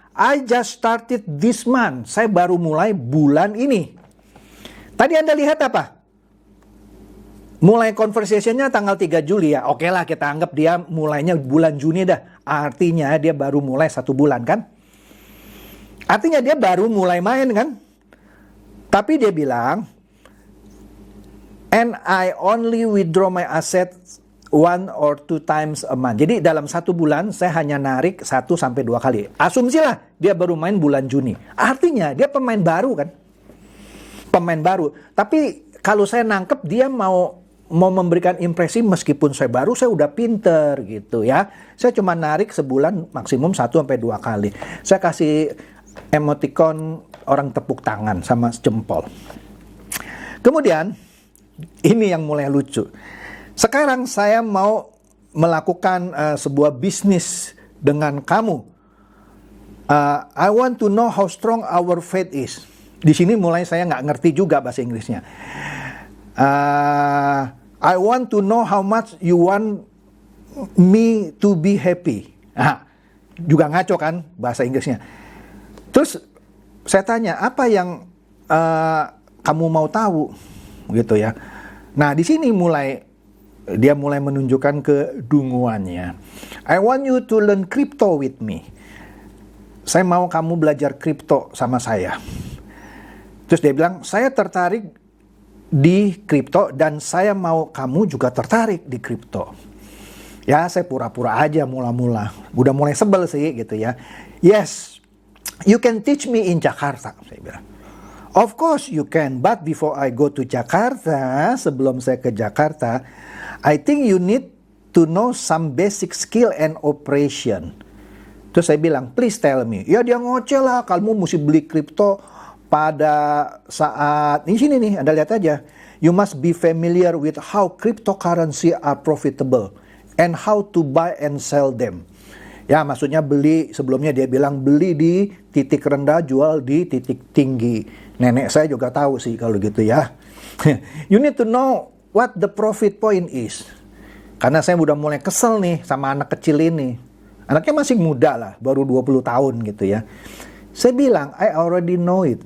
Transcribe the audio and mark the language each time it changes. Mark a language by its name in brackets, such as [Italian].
[English] I just started this month. [Indonesian] Saya baru mulai bulan ini. Tadi Anda lihat apa? Mulai conversation-nya tanggal 3 Juli ya. Oke lah, kita anggap dia mulainya bulan Juni dah. Artinya dia baru mulai 1 bulan kan? Artinya dia baru mulai main kan? Tapi dia bilang, [English] and I only withdraw my assets 1 or 2 times a month. [Indonesian] Jadi dalam 1 bulan saya hanya narik 1 sampai 2 kali. Asumsilah dia baru main bulan Juni. Artinya dia pemain baru kan? Pemain baru. Tapi kalau saya nangkep dia mau memberikan impresi meskipun saya baru, saya udah pinter gitu ya. Saya cuma narik sebulan maksimum 1 sampai 2 kali. Saya kasih emoticon orang tepuk tangan sama jempol. Kemudian ini yang mulai lucu. Sekarang saya mau melakukan sebuah bisnis dengan kamu. [English] I want to know how strong our faith is. [Indonesian] Di sini mulai saya nggak ngerti juga bahasa Inggrisnya. [English] I want to know how much you want me to be happy. [Indonesian] Juga ngaco kan bahasa Inggrisnya. Terus saya tanya, apa yang kamu mau tahu gitu ya. Nah di sini dia mulai menunjukkan kedunguannya. [English] I want you to learn crypto with me. [Indonesian] Saya mau kamu belajar kripto sama saya. Terus dia bilang, saya tertarik di kripto dan saya mau kamu juga tertarik di kripto. Ya saya pura-pura aja mula-mula. Udah mulai sebel sih gitu ya. [English] Yes, you can teach me in Jakarta, [Indonesian] saya bilang. [English] Of course you can, but before I go to Jakarta, [Indonesian] sebelum saya ke Jakarta, [English] I think you need to know some basic skill and operation. [Indonesian] Terus saya bilang, [English] please tell me. [Indonesian] Ya dia ngoceh lah, kamu mesti beli kripto pada saat di sini nih, Anda lihat aja. [English] You must be familiar with how cryptocurrency are profitable and how to buy and sell them. [Indonesian] Ya, maksudnya beli, sebelumnya dia bilang beli di titik rendah, jual di titik tinggi. Nenek saya juga tahu sih kalau gitu ya. [English] You need to know what the profit point is. [Indonesian] Karena saya udah mulai kesel nih sama anak kecil ini. Anaknya masih muda lah, baru 20 tahun gitu ya. Saya bilang, [English] I already know it.